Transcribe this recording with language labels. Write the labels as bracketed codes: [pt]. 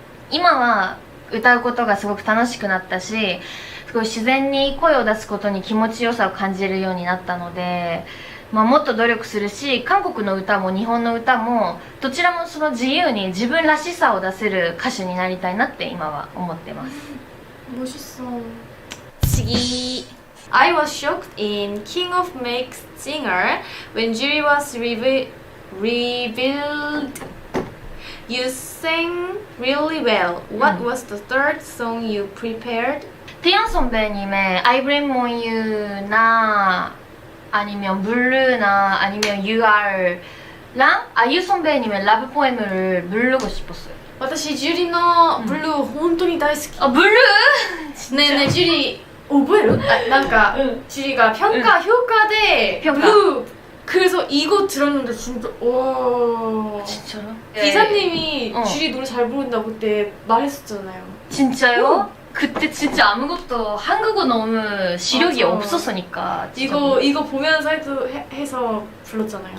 [ja] 今は歌うことがすごく楽しくなったし、すごい自然に声を出すことに気持ちよさを感じるようになったので、もっと努力するし、韓国の歌も日本の歌もどちらもその自由に自分らしさを出せる歌手になりたいなって今は思ってます。 [ko] 멋있어。 [ja] 次。 [en] I was shocked in King of Make Singer when Jury was revealed. You sang really well. What was the third song you prepared? [ko] 태연 선배님의 I Blame On You나 아니면 블루나 아니면 UR랑 아이유 선배님의 라브 포엠을 부르고 싶었어요. [ja] 私ジュリのブルー本当に大好き。ブルー？ねえねえジュリ覚える？なんかジュリが評価でブルー。 [ko] 그래서 이거 들었는데 진짜 와. 진짜로? 기사님이 주리 노래 잘 부른다고 그때 말했었잖아요. 진짜요? 그때 진짜 아무것도 한국어 너무 시력이 없었으니까. 이거 보면서 해서 불렀잖아요.